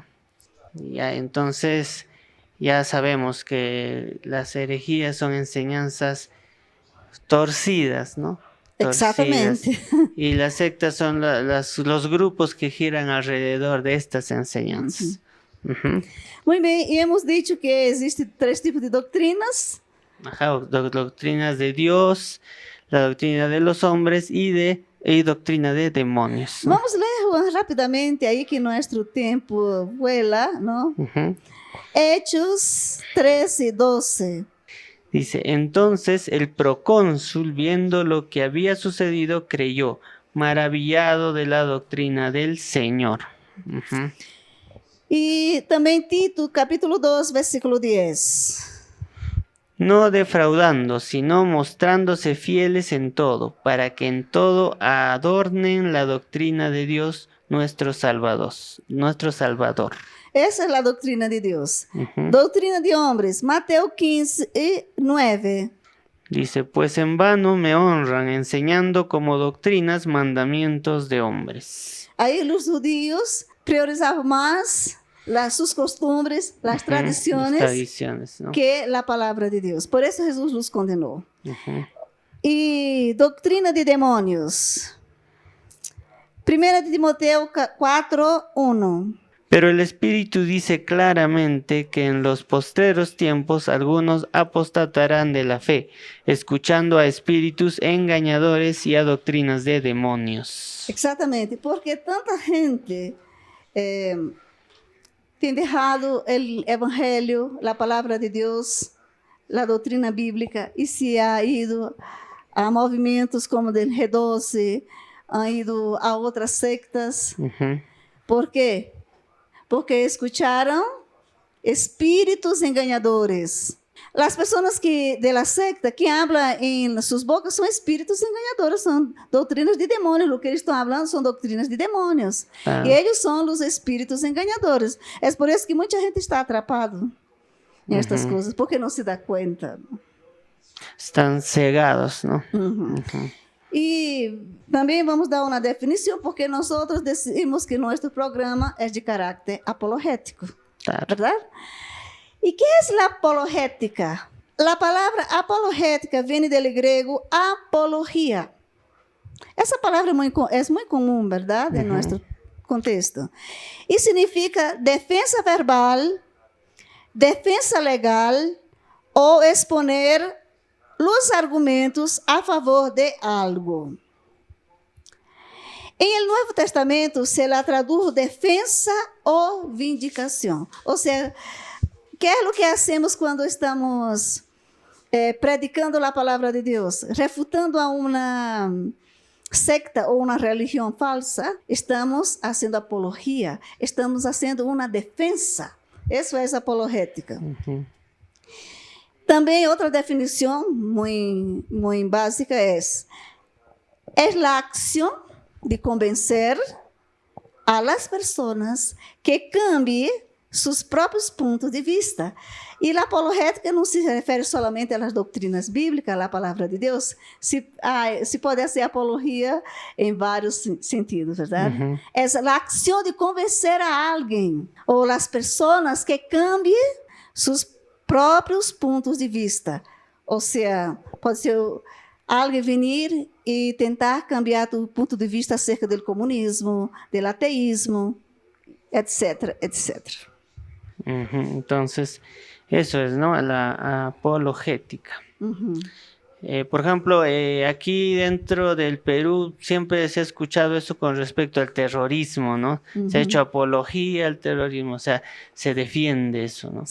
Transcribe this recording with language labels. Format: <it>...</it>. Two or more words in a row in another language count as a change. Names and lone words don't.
<es>Ya, entonces, ya sabemos que las herejías son enseñanzas torcidas, ¿no?</es> <pt>Exatamente.</pt> <es>Torcidas. Y las sectas son los grupos que giran alrededor de estas enseñanzas. Ujú.</es> <pt>Muito bem, e</pt> <es>hemos dicho</es> <pt>que existem 3 tipos de doutrinas.</pt> <es>Ajá, doctrinas de Dios, la doctrina de los hombres y doctrina de demonios, ¿no?</es> <pt>Vamos ler,</pt> <es>leo rápidamente</es> <pt>aí que nosso tempo</pt> <es>vuela, ¿no? Hechos 13:12. Dice, entonces el procónsul, viendo lo que había sucedido, creyó, maravillado de la doctrina del Señor.</es> <pt>E também Tito, capítulo 2, versículo 10.</pt> <es>No defraudando, sino mostrándose fieles en todo, para que en todo adornen la doctrina de Dios, nuestro Salvador.</es> <pt>Essa é a doutrina de Deus. Doutrina de homens, Mateus 15:9.</pt> <es>Dice, pues en vano me honran, enseñando como doctrinas mandamientos de hombres.</es> <pt>Aí os judíos priorizavam mais suas costumbres, as tradições,</pt> <es>¿no?</es> <pt>que a palavra de Deus. Por isso Jesus os condenou. E doutrina de demônios.</pt> <es>1 de Timoteo 4:1. Pero el Espíritu dice claramente que en los postreros tiempos algunos apostatarán de la fe, escuchando a espíritus engañadores y a doctrinas de demonios.</es> <pt>Exatamente, porque tanta gente tem dejado o Evangelho, a palavra de Deus, a doutrina bíblica, e</pt> <es>se ha ido</es> <pt>a movimentos como o G12,</pt> <es>han ido</es> <pt>a outras sectas. ¿Por quê? Porque escucharam espíritos enganadores. As pessoas que</pt> <es>de la secta</es> <pt>que hablam em suas bocas são espíritos enganadores, são doutrinas de demônios. O que eles estão falando são doutrinas de demônios. E eles são os espíritos enganadores. É por isso que muita gente está atrapado nestas coisas, porque não se dá conta. Estão cegados, não? E também vamos dar uma definição, porque nós decimos que nosso programa é de caráter apologético. Claro.</pt> <es>¿Verdad? ¿Y qué es la apologética? La palabra apologética viene del griego apología.</es> <pt>Essa palavra é muito comum,</pt> <es>¿verdad? En nuestro contexto.</es> <pt>E significa</pt> <es>defensa verbal, defensa legal</es> <pt>ou exponer os argumentos a favor de algo. Em</pt> <es>el Nuevo Testamento se la</es> <pt>traduz defensa ou vindicação. Ou seja, que é o que hacemos quando estamos predicando a palavra de Deus, refutando a uma secta ou uma religião falsa, estamos fazendo apologia, estamos fazendo uma defensa. Isso é apologética. Também outra definição muito básica é a ação de convencer</pt> <es>a las personas que cambie</es> <pt>seus próprios pontos de vista. E a apologética não se refere somente às doutrinas bíblicas, à palavra de Deus. Se pode ser apologia em vários sentidos, verdade? É a ação de convencer a alguém ou as pessoas que cambiem seus próprios pontos de vista. Ou seja, pode ser alguém vir e tentar cambiar o ponto de vista acerca do comunismo, do ateísmo, etc, etc.</pt> <es>Entonces, eso es, ¿no? La apologética. Por ejemplo, aquí dentro del Perú siempre se ha escuchado eso con respecto al terrorismo, ¿no? Se ha hecho apología al terrorismo, o sea, se defiende eso, ¿no?</es>